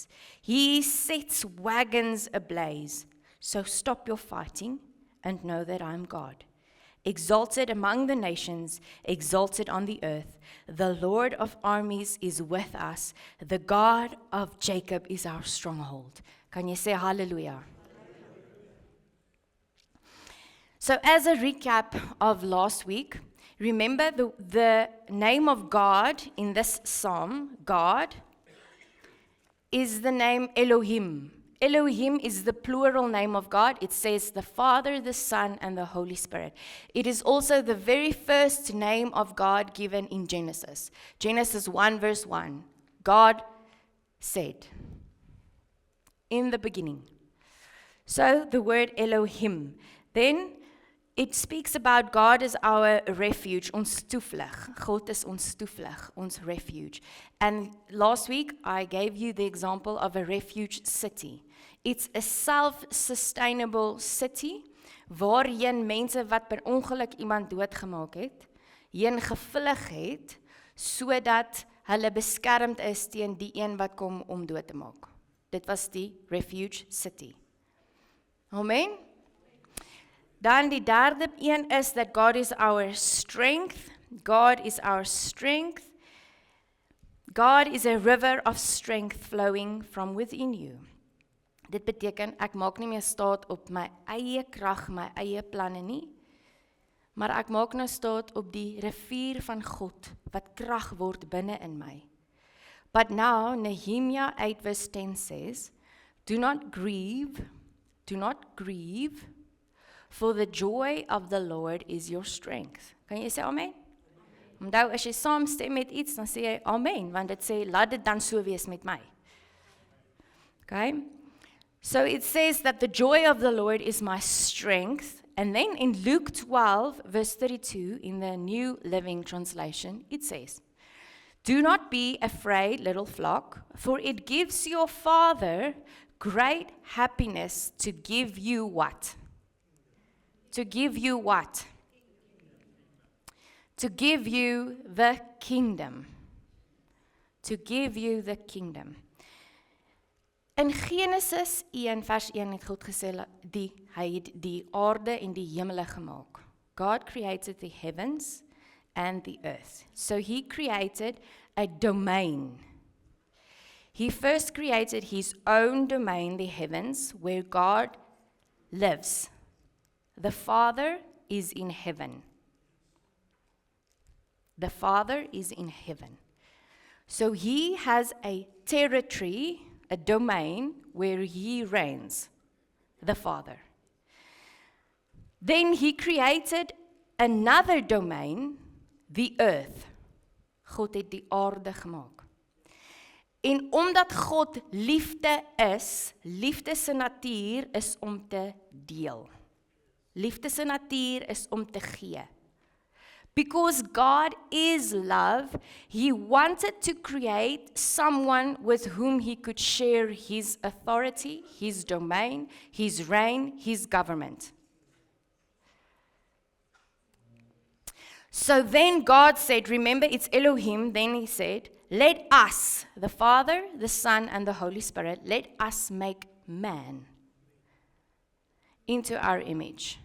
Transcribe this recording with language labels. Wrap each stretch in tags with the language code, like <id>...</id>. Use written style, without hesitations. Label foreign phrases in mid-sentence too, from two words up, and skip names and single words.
<en>He sets wagons ablaze. So stop your fighting and know that I am God. Exalted among the nations, exalted on the earth. The Lord of armies is with us. The God of Jacob is our stronghold.</en> <af>Kan jy sê hallelujah?</af> <en>So as a recap of last week, remember the name of God in this psalm, God, is the name Elohim. Elohim is the plural name of God. It says the Father, the Son, and the Holy Spirit. It is also the very first name of God given in Genesis. Genesis 1 verse 1. God said, in the beginning. So the word Elohim. Then it speaks about God as our refuge,</en> <af>ons toevlug. God is ons toevlug, ons refuge.</af> <en>And last week I gave you the example of a refuge city. It's a self-sustainable city</en> <af>waarheen mense wat per ongeluk iemand doodgemaak het, heen gevlug het sodat hulle beskermd is teen die een wat kom om dood te maak. Dit was die</af> <en>refuge city.</en> <af>Amen. Dan die derde een is</af> <en>that God is our strength. God is our strength. God is a river of strength flowing from within you.</en> <af>Dit beteken ek maak nie meer staat op my eie krag, my eie planne nie, maar ek maak nou staat op die rivier van God wat krag word binne in my.</af> <en>But now Nehemiah 8 verse 10 says, do not grieve, for the joy of the Lord is your strength.</en> <af>Kan jy sê amen? Onthou, as jy saamstem met iets, dan sê jy amen, want dit sê, laat dit dan so wees met my.</af> <en>Okay? So it says that the joy of the Lord is my strength. And then in Luke 12, verse 32, in the New Living Translation, it says, do not be afraid, little flock, for it gives your Father great happiness to give you what? To give you what? To give you the kingdom. To give you the kingdom.</en> <af>In Genesis 1 vers 1 het God gesê, hy het die aarde en die hemele gemaak.</af> <en>God created the heavens and the earth. So he created a domain. He first created his own domain, the heavens, where God lives. The Father is in heaven. The Father is in heaven. So he has a territory, a domain where he reigns, the Father. Then he created another domain, the earth.</en> <af>God het die aarde gemaak. En omdat God liefde is, liefde se natuur is om te deel. Liefde se natuur is om te gee.</af> <en>Because God is love, He wanted to create someone with whom He could share His authority, His domain, His reign, His government. So then God said, remember it's Elohim, then He said, let us, the Father, the Son, and the Holy Spirit, let us make man into our image.</en>